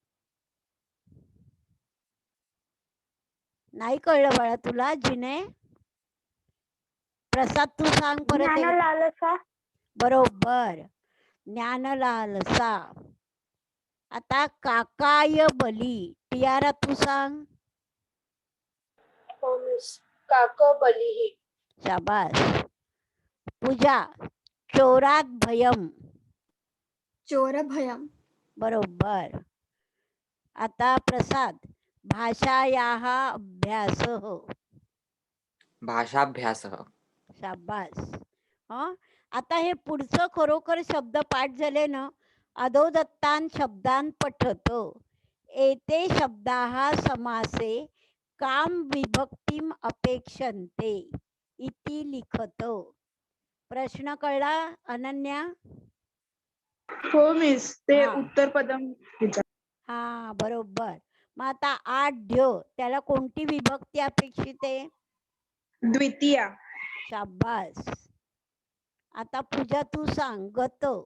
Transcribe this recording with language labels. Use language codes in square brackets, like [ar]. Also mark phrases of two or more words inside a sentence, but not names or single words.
[mr] नाही कळलं बाळा तुला जिने? प्रसाद तू सांग परत ज्ञान एकदा. लालसा. बरोबर. [sa] ज्ञान लालसा. [mr] आता [sa] काकाय बली. [mr] टियारा तू सांग. हो मिस. [sa] काक बलिही. [mr] शाबास. पूजा. [sa] चोरात भयम. चोर भयम. [mr] बरोबर. आता प्रसाद. [sa] भाषायाः अभ्यासः. भाषाभ्यास. [mr] शाबास. हं आता हे पुढचं खरोखर शब्द पाठ झाले ना. [sa] अधोदत्तान शब्दान पठत. एते शब्दाः समासे काम विभक्तिम अपेक्षन्ते इति लिखत. [mr] प्रश्न कळला अनन्या? हो मिस. ते हा. [sa] उत्तर पदम. [mr] हा बरोबर. मग आता आढ्य. त्याला कोणती विभक्ती अपेक्षित आहे? द्वितीया. शाबास. आता पूजा तू सांग. गत.